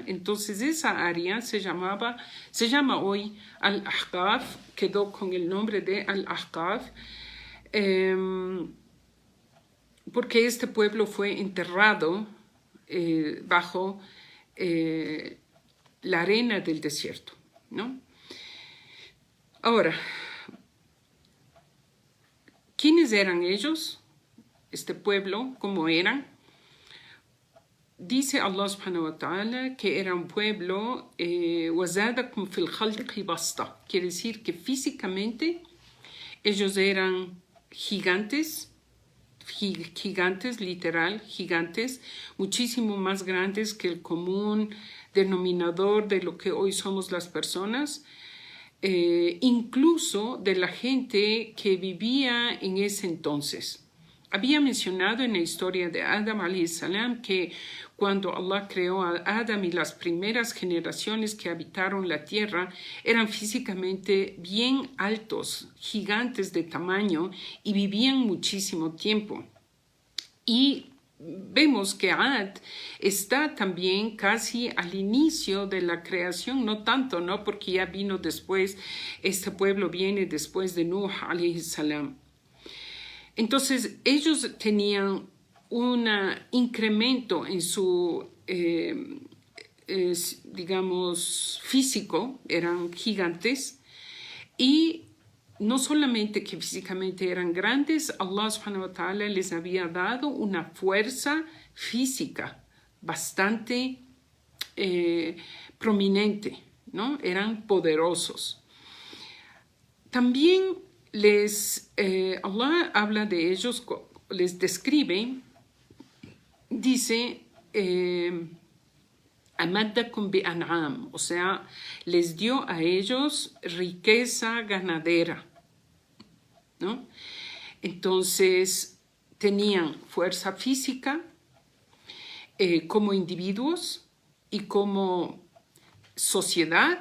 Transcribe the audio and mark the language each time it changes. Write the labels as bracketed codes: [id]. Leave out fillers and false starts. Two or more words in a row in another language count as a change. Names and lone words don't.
[es] Entonces esa área se llama hoy Al-Ahqaf, quedó con el nombre de Al-Ahqaf, porque este pueblo fue enterrado bajo la arena del desierto, ¿no? Ahora, ¿quiénes eran ellos? Este pueblo, ¿cómo eran? Dice [ar] الله سبحانه وتعالى [es] que era un pueblo [ar] وَزَادَكُمْ فِي الْخَلْقِ بَسْطَةً. [es] Quiere decir que físicamente ellos eran gigantes, literal, gigantes, muchísimo más grandes que el común denominador de lo que hoy somos las personas. Incluso de la gente que vivía en ese entonces. Había mencionado en la historia de Adam [ar] عليه السلام [es] que cuando Allah creó a Adam y las primeras generaciones que habitaron la tierra eran físicamente bien altos, gigantes de tamaño y vivían muchísimo tiempo. Y vemos que Ad está también casi al inicio de la creación, no tanto, ¿no? Porque ya vino después, este pueblo viene después de Nuh [ar] عليه السلام. [es] Entonces, ellos tenían un incremento en su, digamos, físico, eran gigantes, y no solamente que físicamente eran grandes, [ar] الله سبحانه وتعالى [es] les había dado una fuerza física bastante prominente, ¿no? Eran poderosos. También Allah habla de ellos, les describe, dice [ar] أمدكم بأنعام, [es] o sea, les dio a ellos riqueza ganadera, ¿no? Entonces, tenían fuerza física como individuos y como sociedad.